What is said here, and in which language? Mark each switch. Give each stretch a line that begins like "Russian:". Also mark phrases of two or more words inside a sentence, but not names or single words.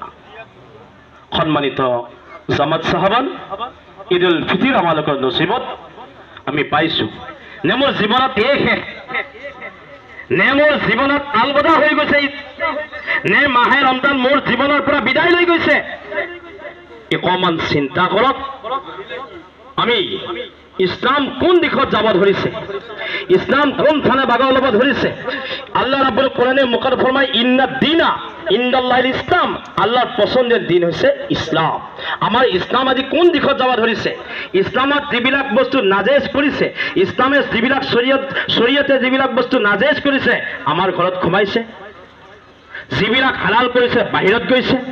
Assamese: সম্মানিত জামাত সাহাবান, ঈদ উল ফিতৰ আমালোকৰ নচিবত আমি পাইছো নে মোৰ জীৱনত এই শেষ, নে মোৰ জীৱনত আলবদা হৈ গৈছে, নে মাহে ৰমজান মোৰ জীৱনৰ পৰা বিদায় লৈ গৈছে। অকমান চিন্তা কৰক, আমি ইছলাম কোন দিশত যাব ধৰিছে, ইছলাম কোন থানে বাগৰ ল'ব ধৰিছে। আল্লাহ ৰাব্বুল কোৰানে মুখত ফৰমায়
Arabic: إن الدين عند الله الإسلام,
Assamese: আল্লাহৰ পছন্দের দিন হৈছে ইছলাম। আমাৰ ইছলাম আজি কোন দিশত যাব ধৰিছে? ইছলামত যিবিলাক বস্তু নাজেজ কৰিছে, ইছলামে যিবিলাক শৰীয়তে যিবিলাক বস্তু নাজেজ কৰিছে আমাৰ ঘৰত সোমাইছে, যিবিলাক হালাল কৰিছে বাহিৰত গৈছে।